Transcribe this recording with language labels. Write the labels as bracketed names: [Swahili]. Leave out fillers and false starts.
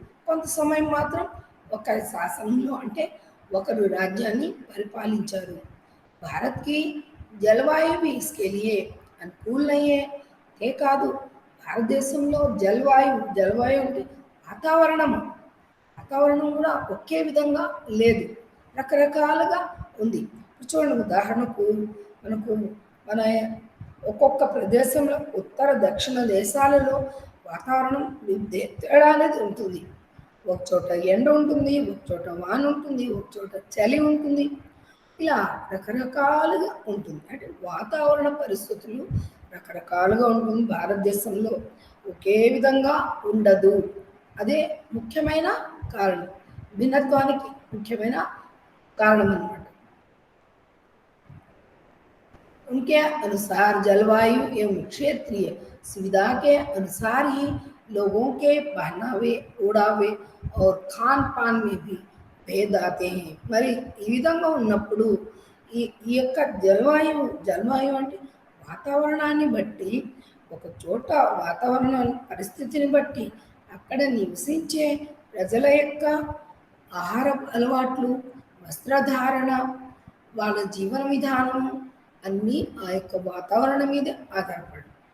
[Telugu] కొంత సమయం మాత్రం ఒక శాసనంలో అంటే ఒకరు రాజ్యాన్ని పరిపాలించారు. [Hindi] भारत की जलवायु भी इसके लिए अनुकूल नहीं है. [Telugu] ఏ కాదు భారతదేశంలో జలవాయు అంటే వాతావరణం కూడా ఒకే విధంగా లేదు, రకరకాలుగా ఉంది. చూడండి, ఉదాహరణకు మన ఒక్కొక్క ప్రదేశంలో ఉత్తర దక్షిణ దేశాలలో వాతావరణం తేడా అనేది ఉంటుంది. ఒక చోట ఎండ ఉంటుంది, ఒక చోట వాన ఉంటుంది, ఒక చోట చలి ఉంటుంది. ఇలా రకరకాలుగా ఉంటుంది. అంటే వాతావరణ పరిస్థితులు రకరకాలుగా ఉంటుంది. భారతదేశంలో ఒకే విధంగా ఉండదు. అదే ముఖ్యమైన కారణం, భిన్నత్వానికి ముఖ్యమైన కారణం అన్నమాట. [Hindi] उनके अनुसार जलवायु एवं क्षेत्रीय सुविधा के अनुसार ही लोगों के पहनावे, ओढ़ावे और खान पान में भी भेद आते हैं. [Telugu] మరి ఈ విధంగా ఉన్నప్పుడు ఈ యొక్క జలవాయు అంటే వాతావరణాన్ని బట్టి, ఒక చోట వాతావరణ పరిస్థితిని బట్టి అక్కడ నివసించే ప్రజల యొక్క ఆహార అలవాట్లు, వస్త్రధారణ, వాళ్ళ జీవన విధానం అన్నీ ఆ యొక్క వాతావరణం మీద ఆధారపడి.